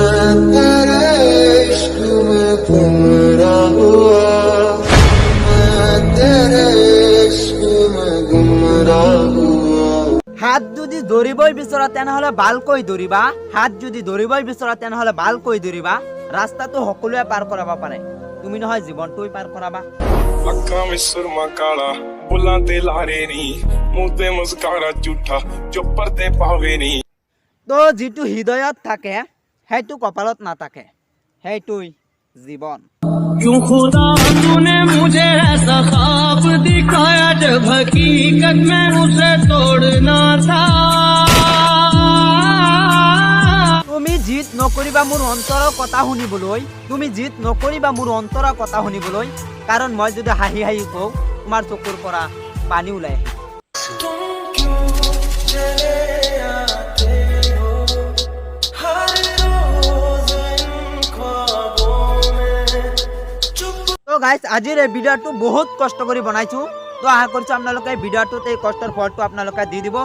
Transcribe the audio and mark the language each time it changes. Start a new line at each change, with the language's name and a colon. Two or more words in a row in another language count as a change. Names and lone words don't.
Assamese: হাত যদি ধৰিবই বিচৰা তেনেহলে ভালকৈ ধৰিবা, ৰাস্তাটো সকলোৱে পাৰ কৰাব পাৰে, তুমি নহয় জীৱনটোই পাৰ কৰাবা।
Punjabi: ਅੱਖਾਂ ਵਿੱਚ ਸੁਰਮਾ ਕਾਲਾ ਬੁੱਲਾਂ ਤੇ ਲਾਰੇ ਨੀ ਮੂੰਹ ਤੇ ਮੁਸਕਾਰਾ ਝੂਠਾ ਜੋ ਪਰਦੇ ਪਾਵੇ ਨੀ।
Assamese: তো যিটো হৃদয়ত থাকে সেইটো কপালত নাথাকে, সেইটোই জীৱন।
Hindi: क्यों खुदा तूने मुझे ऐसा ख्वाब दिखाया जब हकीकत में उसे तोड़ना था।
Assamese: তুমি জিত নকৰিবা মোৰ অন্তৰৰ কথা শুনিবলৈ, কাৰণ মই যদি হাঁহি কওঁ তোমাৰ চকুৰ পৰা পানী ওলাই আহে। তো গাইস আজিৰ এই ভিডিঅ'টো বহুত কষ্ট কৰি বনাইছো, তো আশা কৰিছো আপোনালোকে এই ভিডিঅ'টোত এই কষ্টৰ ফলটো আপোনালোকে দি দিব।